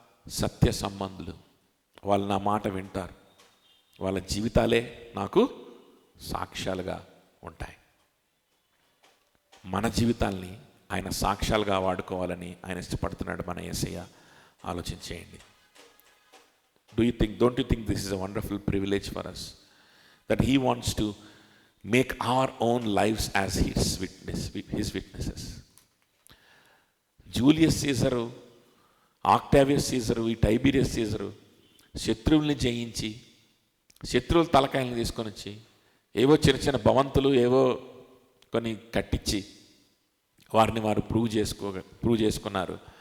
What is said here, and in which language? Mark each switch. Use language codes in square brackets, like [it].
[te] సత్య సంబంధులు. వాళ్ళు నా మాట వింటారు. వాళ్ళ జీవితాలే నాకు సాక్ష్యాలుగా ఉంటాయి. మన జీవితాల్ని ఆయన సాక్ష్యాలుగా వాడుకోవాలని ఆయన ఇష్టపడుతున్నాడు మన యేసయ్య. ఆలోచించేయండి. [en] don't you think this is a wonderful privilege for us, that he wants to make our own lives as his witnesses? [te] Julius Caesar, ఆక్టావియస్ Caesar, ఈ టైబీరియస్ సీజరు శత్రువుల్ని జయించి, శత్రువుల తలకాయలను తీసుకొని వచ్చి ఏవో చిన్న చిన్న భవంతులు ఏవో కొన్ని కట్టించి వారిని వారు ప్రూవ్ చేసుకున్నారు.